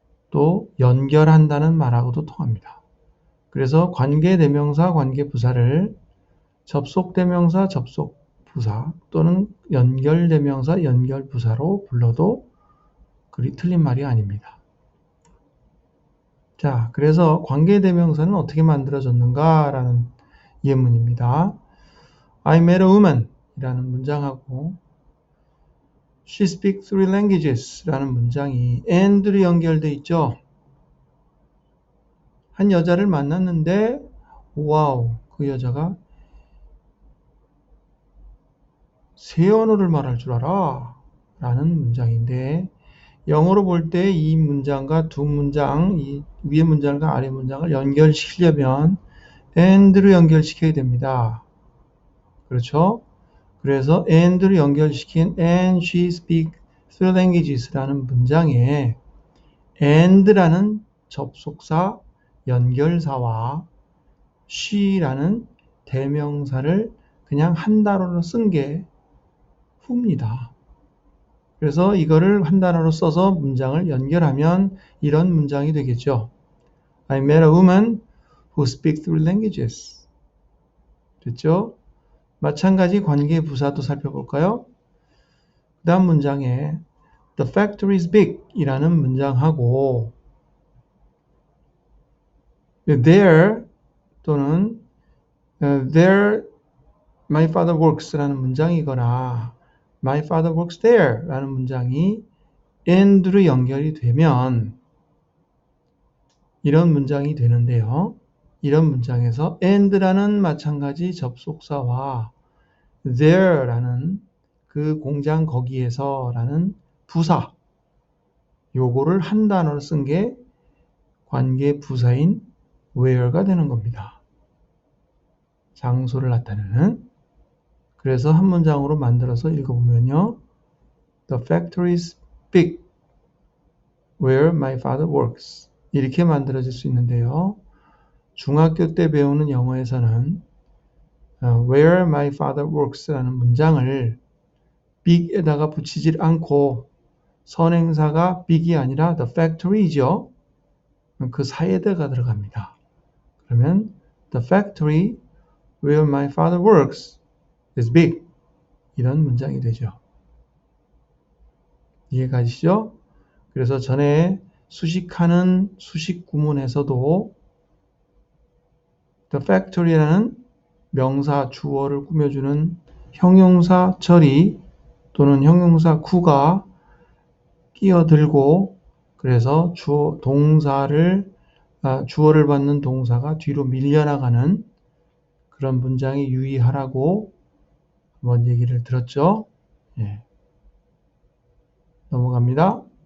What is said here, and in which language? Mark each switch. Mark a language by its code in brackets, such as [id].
[ko] 또 연결한다는 말하고도 통합니다. 그래서 관계대명사, 관계부사를 접속대명사, 접속부사 또는 연결대명사, 연결부사로 불러도 그리 틀린 말이 아닙니다. 자, 그래서 관계대명사는 어떻게 만들어졌는가라는 예문입니다. [en] I met a woman [ko] 이라는 문장하고 [en] She speaks 3 languages [ko] 라는 문장이 and로 연결되어 있죠. 한 여자를 만났는데 와우, 그 여자가 세 언어를 말할 줄 알아 라는 문장인데 영어로 볼 때 이 문장과 두 문장, 이 위의 문장과 아래 문장을 연결시키려면 and로 연결시켜야 됩니다. 그렇죠? 그래서 and로 연결시킨 [en] and she speaks 3 languages [ko] 라는 문장에 and라는 접속사 연결사와 she라는 대명사를 그냥 한 단어로 쓴 게 후입니다. 그래서 이거를 한 단어로 써서 문장을 연결하면 이런 문장이 되겠죠. [en] I met a woman who speaks 3 languages. [ko] 됐죠? 마찬가지 관계 부사도 살펴볼까요? 그 다음 문장에 [en] The factory is big [ko] 이라는 문장하고 there 또는 [en] there my father works [ko] 라는 문장이거나 [en] my father works there [ko] 라는 문장이 and로 연결이 되면 이런 문장이 되는데요. 이런 문장에서 and라는 마찬가지 접속사와 there라는 그 공장 거기에서 라는 부사 요거를 한 단어로 쓴 게 관계 부사인 where가 되는 겁니다. 장소를 나타내는. 그래서 한 문장으로 만들어서 읽어보면요. [en] The factory is big where my father works. [ko] 이렇게 만들어질 수 있는데요. 중학교 때 배우는 영어에서는 [en] where my father works [ko] 라는 문장을 big에다가 붙이질 않고 선행사가 big이 아니라 the factory죠. 그 사이에다가 들어갑니다. 그러면 [en] the factory where my father works is big. [ko] 이런 문장이 되죠. 이해가시죠? 그래서 전에 수식하는 수식 구문에서도 the factory라는 명사 주어를 꾸며주는 형용사 처리 또는 형용사 구가 끼어들고 그래서 주어를 받는 동사가 뒤로 밀려나가는 그런 문장에 유의하라고 한번 얘기를 들었죠. 예. 넘어갑니다.